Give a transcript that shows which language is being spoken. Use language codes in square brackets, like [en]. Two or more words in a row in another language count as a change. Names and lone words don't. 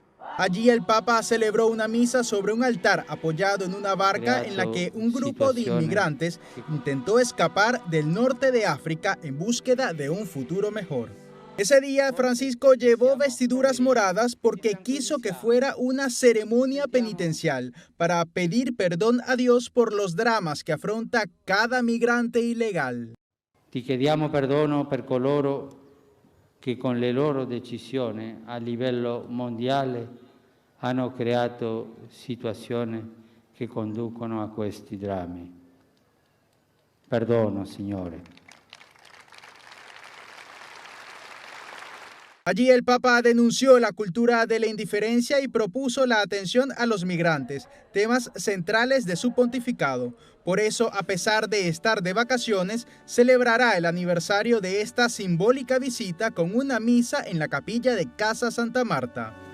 [es] Allí el Papa celebró una misa sobre un altar apoyado en una barca en la que un grupo de inmigrantes intentó escapar del norte de África en búsqueda de un futuro mejor. Ese día Francisco llevó vestiduras moradas porque quiso que fuera una ceremonia penitencial para pedir perdón a Dios por los dramas que afronta cada migrante ilegal. [it] Ti chiediamo perdono per coloro che con le loro decisioni a livello mondiale hanno creato situazioni che conducono a questi drammi. Perdono, Signore. [es] Allí el Papa denunció la cultura de la indiferencia y propuso la atención a los migrantes, temas centrales de su pontificado. Por eso, a pesar de estar de vacaciones, celebrará el aniversario de esta simbólica visita con una misa en la capilla de Casa Santa Marta.